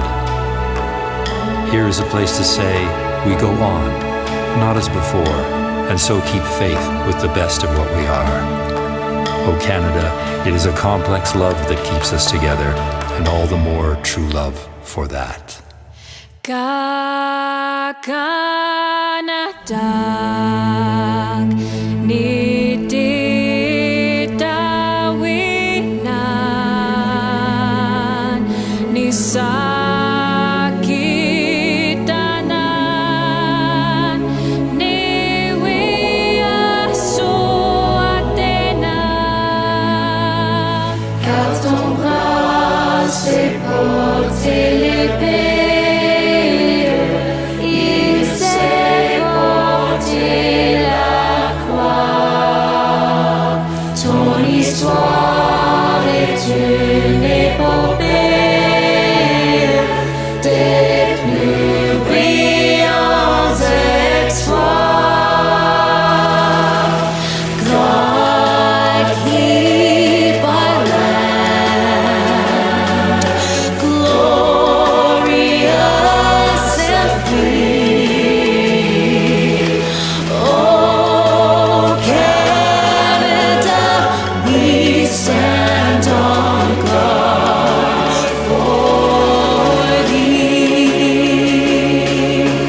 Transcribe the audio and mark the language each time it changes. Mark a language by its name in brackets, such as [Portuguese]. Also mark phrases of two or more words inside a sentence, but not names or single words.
[English] Here is a place to say, we go on, not as before, and so keep faith with the best of what we are. Oh Canada, it is a complex love that keeps us together, and all the more true love for that. [Innu-aimun] Kakanak ni titawinan ni sakitanan ni wiasuatenan. [French] Car ton bras c'est porter l'épée. L'histoire est une épopée des plus brillants exploits. [English] God keep our land glorious and free. Oh, Canada, we stand on guard for thee.